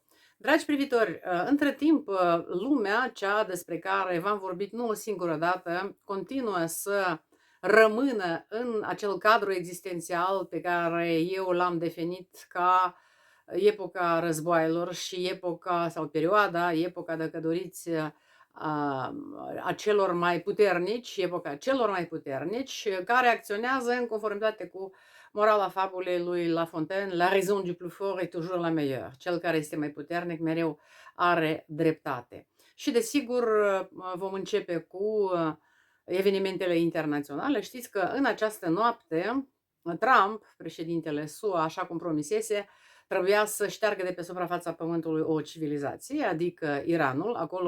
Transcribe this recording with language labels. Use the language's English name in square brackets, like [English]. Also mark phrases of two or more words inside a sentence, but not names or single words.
[Romanian] Dragi privitori, între timp, lumea, cea despre care v-am vorbit nu o singură dată, continuă să rămână în acel cadru existențial pe care eu l-am definit ca epoca războaielor și epoca sau perioada, epoca, dacă doriți, a celor mai puternici, epoca celor mai puternici, care acționează în conformitate cu morala fabulei lui La Fontaine: [French] la raison du plus fort est toujours la meilleure. [Romanian] Cel care este mai puternic mereu are dreptate. Și desigur vom începe cu evenimentele internaționale. Știți că în această noapte Trump, președintele SUA, așa cum promisese, trebuia să șteargă de pe suprafața pământului o civilizație, adică Iranul, acolo